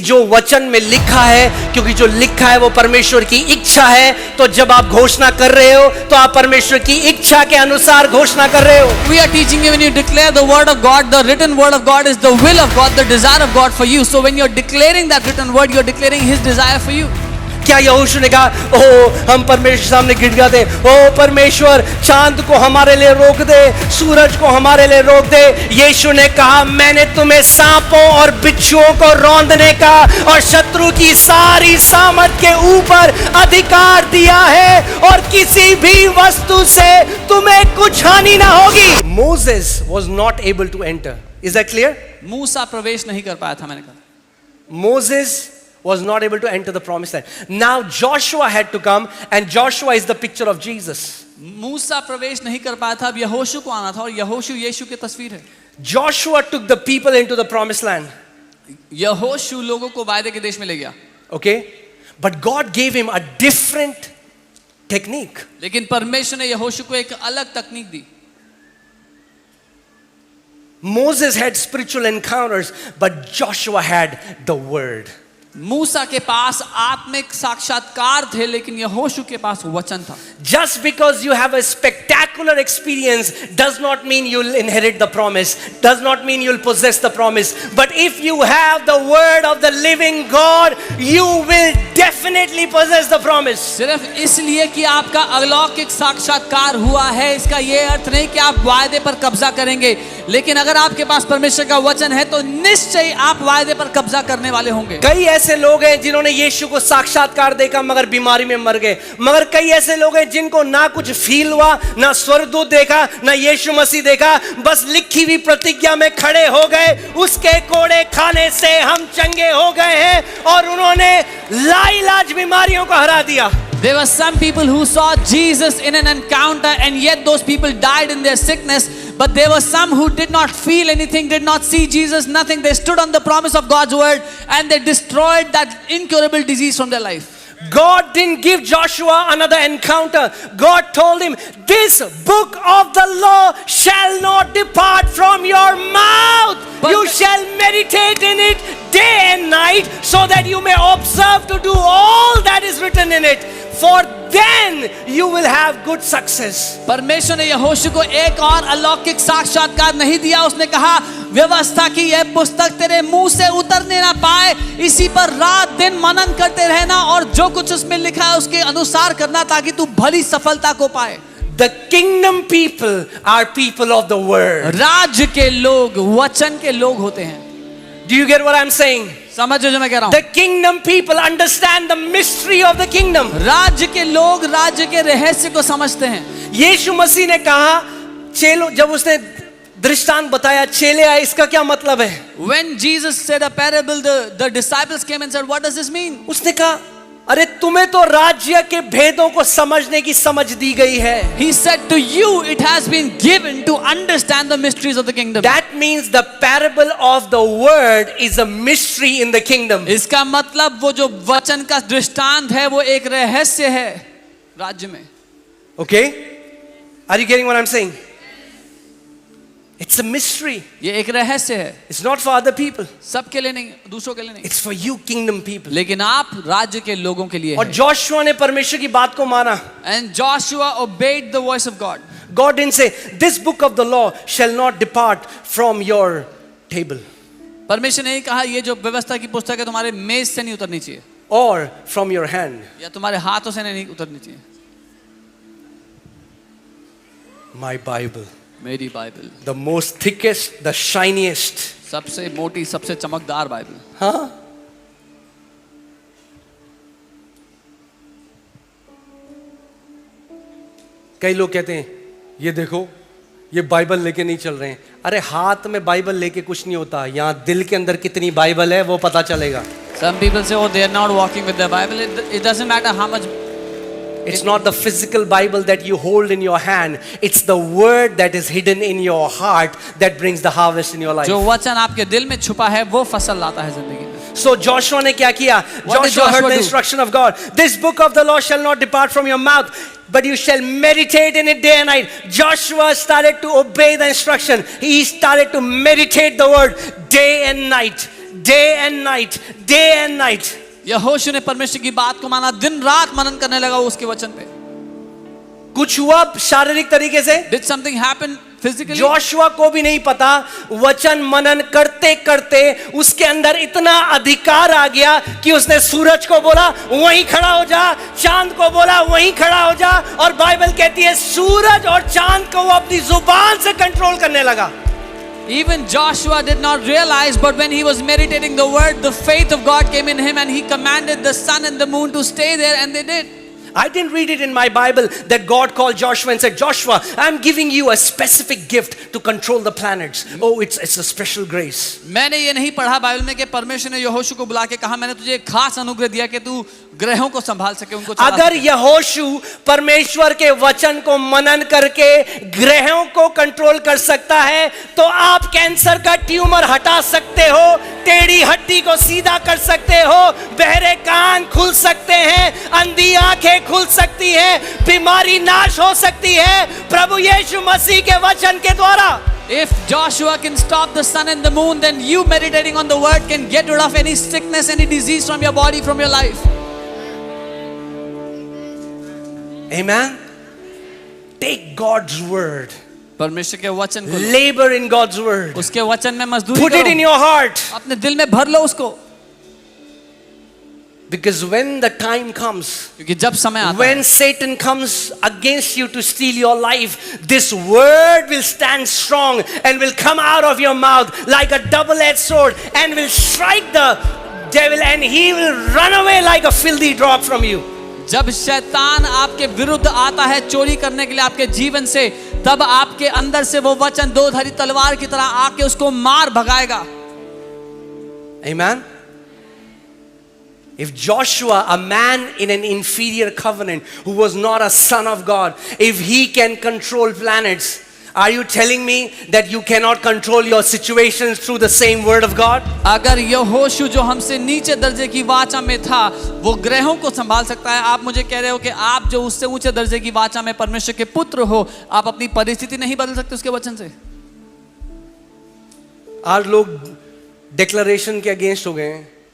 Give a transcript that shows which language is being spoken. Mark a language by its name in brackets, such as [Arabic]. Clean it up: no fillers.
[Hindi] जो वचन में लिखा है, क्योंकि जो लिखा है वो परमेश्वर की इच्छा है, तो जब आप घोषणा कर रहे हो तो आप परमेश्वर की इच्छा के अनुसार घोषणा कर रहे हो. [English] We are teaching you when you declare the word of God, the written word of God is the will of God, the desire of God for you. So when you're declaring that written word, you're declaring His desire for you. [Hindi] क्या यहोशू ने कहा, ओ हम परमेश्वर सामने गिड़गिड़ाते, ओ परमेश्वर चांद को हमारे लिए रोक दे, सूरज को हमारे लिए रोक दे. यीशु ने कहा, मैंने तुम्हें सांपों और बिच्छुओं को रौंदने का और शत्रु की सारी सामर्थ के ऊपर अधिकार दिया है, और किसी भी वस्तु से तुम्हें कुछ हानि ना होगी. [English] Moses was not able to enter. Is that clear? [Hindi] मूसा प्रवेश नहीं कर पाया था, मैंने कहा. [English] Moses was not able to enter the promised land. Now Joshua had to come, and Joshua is the picture of Jesus. [Hindi] मूसा प्रवेश नहीं कर पाया था, अब यहोशू को आना था, और यहोशू यीशु की तस्वीर है. [English] Joshua took the people into the promised land. [Hindi] यहोशू लोगों को वायदे के देश में ले गया. [English] Okay? But God gave him a different technique. [Hindi] लेकिन परमेश्वर ने यहोशू को एक अलग तकनीक दी. [English] Moses had spiritual encounters, but Joshua had the word. [Hindi] मूसा के पास आत्मिक साक्षात्कार थे, लेकिन यहोशू के पास वचन था. [English] Just because you have a spectacular experience does not mean you'll inherit the promise, does not mean you'll possess the promise. But if you have the word of the living God, you will definitely possess the promise. [Hindi] सिर्फ इसलिए कि आपका अलौकिक साक्षात्कार हुआ है, इसका ये अर्थ नहीं कि आप वायदे पर कब्जा करेंगे. लेकिन अगर आपके पास परमेश्वर का वचन है तो निश्चय आप वायदे पर कब्जा करने वाले होंगे. कई ऐसे लोग हैं जिन्होंने यीशु को साक्षात्कार देखा मगर बीमारी में मर गए. मगर कई ऐसे लोग हैं जिनको ना कुछ फील हुआ, ना स्वर्गदूत देखा, ना यीशु मसीह देखा, बस लिखी हुई प्रतिज्ञा में खड़े हो गए. उसके कोड़े खाने से हम चंगे हो गए हैं, और उन्होंने लाइलाज बीमारियों को हरा दिया. [English] There were some people who saw Jesus in an encounter, and yet those people died in their sickness. But there were some who did not feel anything, did not see Jesus, nothing. They stood on the promise of God's word, and they destroyed that incurable disease from their life. God didn't give Joshua another encounter. God told him, this book of the law shall not depart from your mouth. You shall meditate in it day and night, so that you may observe to do all that is written in it. For then you will have good success. [Hindi] परमेश्वर ने यहोशू को एक और अलौकिक साक्षात्कार नहीं दिया. उसने कहा, व्यवस्था की यह पुस्तक तेरे मुंह से उतरने ना पाए, इसी पर रात दिन मनन करते रहना, और जो कुछ उसमें लिखा है उसके अनुसार करना, ताकि तू भली सफलता को पाए. [English] The kingdom people are people of the word. [Hindi] राज्य के लोग वचन के लोग होते हैं. [English] Do you get what I'm saying? [Hindi] समझो जो मैं कह रहा हूं. [English] The kingdom people understand the mystery of the kingdom. [Hindi] राज्य के लोग राज्य के रहस्य को समझते हैं. यीशु मसीह ने कहा, चेलो, जब उसने दृष्टांत बताया, चेले आए, इसका क्या मतलब है? [English] When Jesus said a parable, the disciples came and said, what does this mean? [Hindi] उसने कहा, अरे तुम्हें तो राज्य के भेदों को समझने की समझ दी गई है. [English] He said, to you it has been given to understand the mysteries of the kingdom. That means the parable of the word is a mystery in the kingdom. [Hindi] इसका मतलब वो जो वचन का दृष्टांत है वो एक रहस्य है राज्य में. [English] Okay? Are you getting what I'm saying? It's a mystery. [Hindi] ये एक रहस्य है. [English] It's not for other people. [Hindi] सबके लिए नहीं, दूसरों के लिए नहीं. [English] It's for you kingdom people. [Hindi] लेकिन आप राज्य के लोगों के लिए और है. जोशुआ ने परमेश्वर की बात को माना. [English] And Joshua obeyed the voice of God. God didn't say, this book of the law shall not depart from your table. [Hindi] परमेश्वर ने कहा, ये जो व्यवस्था की पुस्तक है तुम्हारे मेज से नहीं उतरनी चाहिए, [English] Or from your hand. [Hindi] या तुम्हारे हाथों से नहीं उतरनी चाहिए. [English] My Bible. [Hindi] मेरी Bible, [English] The most thickest, the shiniest. [Hindi] सबसे मोटी, सबसे चमकदार बाइबल. हाँ? कई लोग कहते हैं, ये देखो, ये बाइबल लेके नहीं चल रहे हैं. अरे हाथ में बाइबल लेके कुछ नहीं होता, यहाँ दिल के अंदर कितनी बाइबल है वो पता चलेगा. [English] Some people say, oh, they are not walking with the Bible. It doesn't matter how much. It's not the physical Bible that you hold in your hand. It's the word that is hidden in your heart that brings the harvest in your life. [Hindi] जो वचन आपके दिल में छुपा है वो फसल लाता है जिंदगी में. So Joshua ने क्या किया? [English] Joshua heard the instruction of God. This book of the law shall not depart from your mouth, but you shall meditate in it day and night. Joshua started to obey the instruction. He started to meditate the word day and night. day and night, day and night. [Hindi] यहोशू ने परमेश्वर की बात को माना, दिन रात मनन करने लगा उसके वचन पे। कुछ हुआ शारीरिक तरीके से? [English] Did something happen physically? [Hindi] Joshua को भी नहीं पता, वचन मनन करते करते उसके अंदर इतना अधिकार आ गया कि उसने सूरज को बोला वहीं खड़ा हो जा, चांद को बोला वहीं खड़ा हो जा, और बाइबल कहती है सूरज और चांद को वो अपनी जुबान से कंट्रोल करने लगा। [English] Even Joshua did not realize, but when he was meditating the word, the faith of God came in him and he commanded the sun and the moon to stay there, and they did. I didn't read it in my Bible that God called Joshua and said, Joshua, I'm giving you a specific gift to control the planets. Oh, it's a special grace. [Hindi] मैंने ये नहीं पढ़ा Bible में कि परमेश्वर ने यहोशू को बुला के कहा मैंने तुझे एक खास अनुग्रह दिया कि तू ग्रहों को संभाल सके, उनको चला अगर सके। यहोशू परमेश्वर के वचन को मनन करके ग्रहों को कंट्रोल कर सकता है तो आप कैंसर का ट्यूमर हटा सकते हो, टेढ़ी हड्डी को सीधा कर सकते हो, बहरे कान खुल सकते हैं, अंधी आंखें खुल सकती हैं, बीमारी नाश हो सकती है प्रभु यीशु मसीह के वचन के द्वारा। [English] If Joshua can stop the sun and the moon, then you meditating on the word can get rid of any sickness, any disease from your body, from your life. Amen. Take God's word. [Hindi] परमेश्वर के वचन को [English] Labor in God's word. [Hindi] उसके वचन में मजदूरी [English] Put it in [Hindi] करो, [English] your heart. [Hindi] अपने दिल में भर लो उसको, [English] Because when the time comes, [Hindi] क्योंकि जब समय आता है, [English] when Satan comes against you to steal your life, this word will stand strong and will come out of your mouth like a double-edged sword and will strike the devil and he will run away like a filthy drop from you. [Hindi] जब शैतान आपके विरुद्ध आता है चोरी करने के लिए आपके जीवन से, तब आपके अंदर से वो वचन दो धारी तलवार की तरह आके उसको मार भगाएगा। [English] Amen. If Joshua, a man in an inferior covenant who was not a son of God, if he can control planets, are you telling me that you cannot control your situations through the same word of God? [Hindi] अगर यहोशू जो हमसे नीचे दर्जे की वाचा में था वो ग्रहों को संभाल सकता है, आप मुझे कह रहे हो कि आप जो उससे ऊंचे दर्जे की वाचा में परमेश्वर के पुत्र हो, आप अपनी परिस्थिति नहीं बदल सकते उसके वचन से? आज लोग डिक्लेरेशन के अगेंस्ट हो गए हैं।